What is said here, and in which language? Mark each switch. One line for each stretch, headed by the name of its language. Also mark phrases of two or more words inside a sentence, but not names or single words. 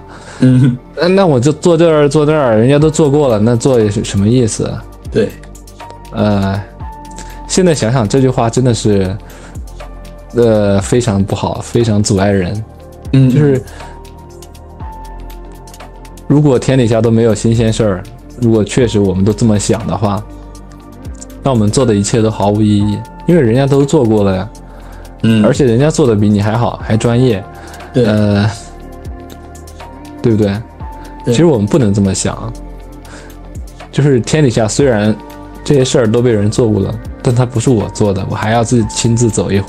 Chinese: 那我就坐這兒，人家都做過了，那做什麼意思？對，現在想想這句話真的是，非常不好，非常阻礙人。就是如果天底下都沒有新鮮事兒，如果確實我們都這麼想的話，那我們做的一切都毫無意義，因為人家都做過了呀。而且人家做的比你還好，還專業，對，對不對？其實我們不能這麼想，就是天底下雖然這些事兒都被人做過了，但它不是我做的，我還要自己親自走一回。